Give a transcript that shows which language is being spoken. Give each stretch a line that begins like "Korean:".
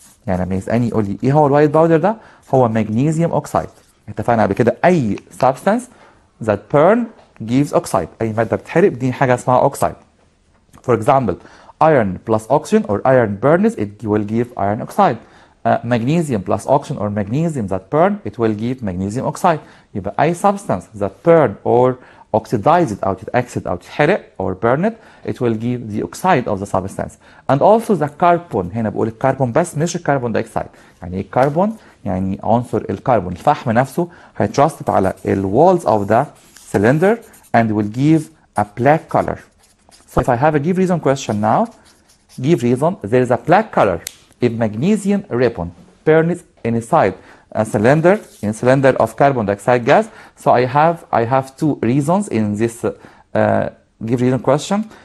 Arabic: يعني لما يسألني يقول لي ايه هو الوايت باودر ده؟ هو magnesium oxide. اتفقنا قبل كده اي
English: substance that burn gives oxide.
Arabic: اي مادة بتحرق دي حاجة اسمها oxide.
English: For example, iron plus oxygen or iron burns it will give iron oxide. Magnesium plus oxygen or magnesium that burn it will give magnesium oxide.
Arabic: يبقى اي
English: substance that burn or oxidize it
Arabic: أو تتأكسد أو تتحرق
English: or burn it, it will give the oxide of the substance. And also the carbon.
Arabic: هنا بقول الكربون بس مش الكربون دايوكسيد. يعني ايه الكربون؟ يعني عنصر الكربون الفحم نفسه هيترسب على ال
English: walls of the cylinder and will give a black color. So if I have a give reason question now, give reason, there is a black color if magnesium ribbon burns inside a cylinder of carbon dioxide gas. So I have two reasons in this give reason question.